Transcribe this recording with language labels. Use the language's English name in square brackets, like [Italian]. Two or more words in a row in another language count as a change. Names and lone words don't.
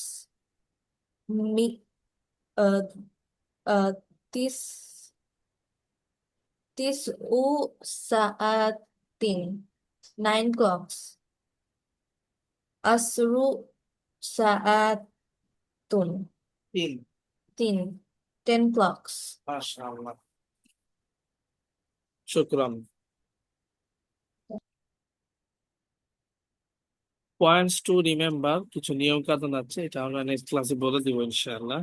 [Arabic] Mi uh, uh, tis تسع ساعات [English] 9 clocks. [Arabic] عشر ساعات [Bangla] তিন। [English] 10 clocks. [Arabic] ما شاء الله، شكرا. [English] points to remember, [Bangla] কিছু নিয়ম কানুন আছে, এটা আমরা [English] next class [Bangla] বলে দিব [Arabic] إن شاء الله.